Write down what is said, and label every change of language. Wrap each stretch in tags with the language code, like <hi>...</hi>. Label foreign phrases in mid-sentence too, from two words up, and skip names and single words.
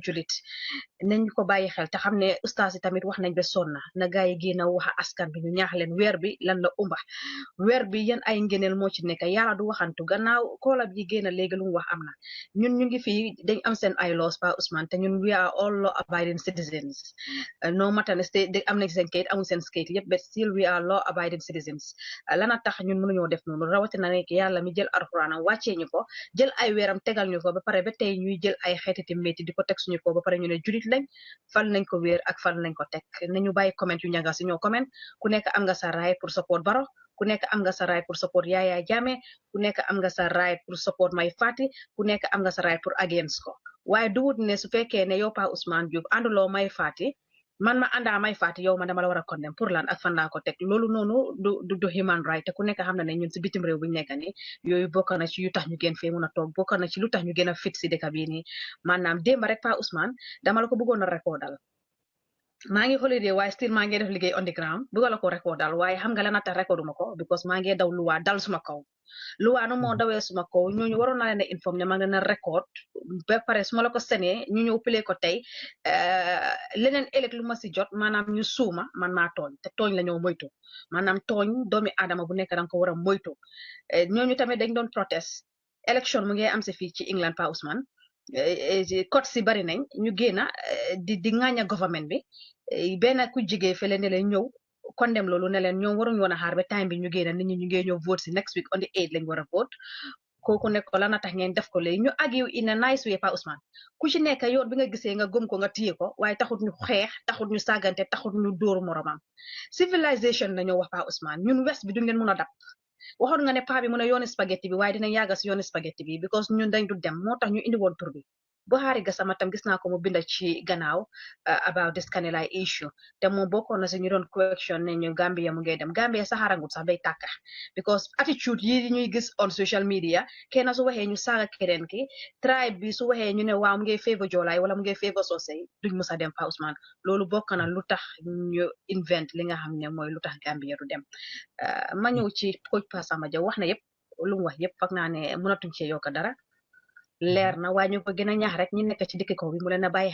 <wo>julit nañ ko bàyyi xel te xam ne ustaas yi tamit wax nañ ba sonna na gaa yi génn a wax askan bi ñu ñaax leen weer bi lan la umba weer bi yan ay ngeneel moo ci nekk yàlla du waxantu gannaaw koola yi génn léegi lu mu wax am na ñun ñu ngi fii dañ am seen ay laws Pa Ousmane te ñun</wo> <en>we are all law abiding citizens</en> <wo>no matter ne am nañ seen kayit amul seen kayit yëpp</wo> <en>but still we are law abiding citizens</en> <wo>lana tax ñun mënuñoo def noonu rawatina nekk yàlla mi jël alxuraanam wàccee ñu ko jël ay weeram tegal ñu ko ba pare ba tey ñuy jël ay xeetiti métti di ko teg suñu ko ba pare ñu ne julit lañ fal nañ ko wéer ak fal nañ ko teg nañu bàyyi comment yu ñanga si ñoo comment ku nekk am nga sa raay pour support Barrow ku nekk am nga sa right pour support Yaya Jammeh ku nekk am nga sa right pour support Mai Fatty ku nekk am nga sa right pour against ko waaye duwut ne su fekkee ne yow Pa Ousmane Diouf ànduloo Mai Fatty man ma àndaa Mai Fatty yow ma dama la war a condemn pour lan ak fan laa ko teg loolu noonu du</wo> <en>human right</en> <wo>te ku nekk xam na ne ñun si bitim réew bu ñu nekk nii yooyu bokk na ci yu tax ñu gën fee mun a toog bokk na ci lu tax ñu gën a fit si dëkk bii nii maanaam démb rek Pa Ousmane dama la ko bëggoon a recordal maa ngi holiday waaye still maa ngi def liggéey</wo> <en>on the ground</en> <wo>bëgg la ko recordal waaye xam nga la nata recorduma ko because maa ngi daw luwaa dal suma kaw luwaa nu moo dawee suma kaw ñooñu waroon naa leen a informer maa ngi leen a record ba pare su ma la ko senee ñu ñëw play ko tey leneen ëllëg lu ma si jot maanaam ñu suuma man maa tooñ te tooñ la ñoo moytu maanaam tooñ doomi aadama bu nekk danga ko war a moytu ñooñu tamit dañ doon protest élection mu ngi am si fii ci England Pa Ousmane code si bari nañ ñu génna di ŋaaña government bi benn ku jigee fele ne leen ñëw condemn loolu ne leen ñoom waruñu woon a xaar ba time bi ñu génna nit ñi ñu ngi ñëw vote si</wo> <en>next week on the 8</en> <wo>lañ war a vote kooku nekk ko lan a tax ngeen def ko léegi ñu argue</wo> <en>in a nice way</en> <wo>Pa Ousmane ku ci nekk yoon bi nga gisee nga gëm ko nga téye ko waaye taxut ñu xeex taxut ñu sàggante taxut ñu dóor moromam civilisation la ñoo wax Pa Ousmane ñun west bi duñ leen mun a dab waxoon nga ne paa bi mu ne yooni spaghetti bi waaye dinañ yàgga si yooni spaghetti bi because ñun dañ du dem moo tax ñu indi woon tur bi Buhari Gassama tam gis naa ko mu binda ci gannaaw</wo> <en>about this Kanilai issue</en> <wo>te moom bokkoon na si ñu doon question ne ñu Gambia mu ngay dem Gambia saxarangut sax bay tàkka because attitude yi ñuy gis</wo> <en>on social media</en> <wo>kenn su waxee ñu saaga keneen ki tribe bi su waxee ñu ne waaw mu ngay favor Joolay wala mu ngay favor Sosey duñ musa dem Pa Ousmane loolu bokk na lu tax ñu invent li nga xam ne mooy lu tax Gambia du dem ma ñëw ci coach Passama Jaw wax na yëpp lu mu wax yëpp foog naa ne mënatuñ cee yokk dara leer na waaye ñu ko gën a ñaax rek ñi nekk ci dikki kaw bi mu leen a bàyyi</wo>